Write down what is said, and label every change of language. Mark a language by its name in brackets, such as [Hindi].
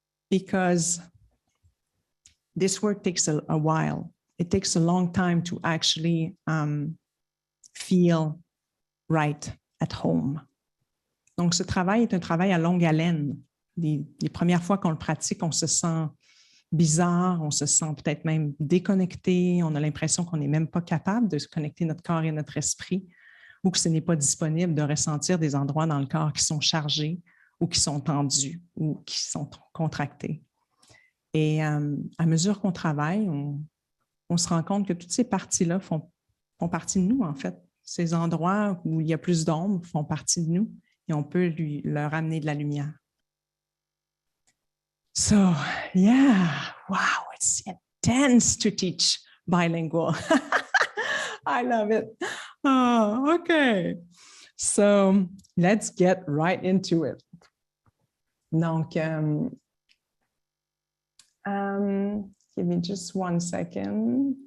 [English] Because this work takes a while. It takes a long time to actually feel right at home. [French] Donc, ce travail est un travail à longue haleine. Les premières fois qu'on le pratique, on se sent bizarre, on se sent peut-être même déconnecté, on a l'impression qu'on n'est même pas capable de se connecter notre corps et notre esprit, ou que ce n'est pas disponible de ressentir des endroits dans le corps qui sont chargés, ou qui sont tendus, ou qui sont contractés. Et à mesure qu'on travaille, on se rend compte que toutes ces parties-là font partie de nous, en fait. Ces endroits où il y a plus d'ombre font partie de nous et on peut leur amener de la lumière. [English] So, yeah, wow, it's intense to teach bilingual. I love it. Oh, okay. So, let's get right into it. Donc, give me just 1 second.